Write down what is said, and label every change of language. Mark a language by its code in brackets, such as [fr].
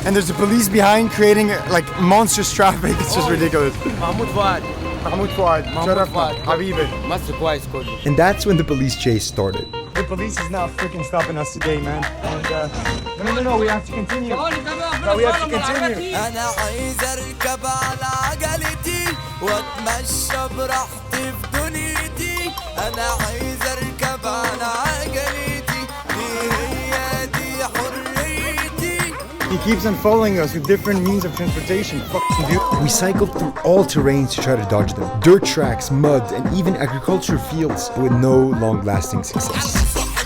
[en] And there's the police behind creating like monstrous traffic. It's just ridiculous. Mahmoud Fuad. Mahmoud Fuad, Sharaf, Habibi. And that's when the police chase started. The police is now freaking stopping us today, man. And no, we have to continue. No, we have to continue. [ar] أنا عايز أركب على عجلتي وأتمشى براحتي في دنيتي. أنا عايز أركب على عجلتي دي حريتي. [en] He keeps on following us with different means of transportation. Fucking dude. We cycled through all terrains to try to dodge them. Dirt tracks, mud, and even agricultural fields, but with no long-lasting success.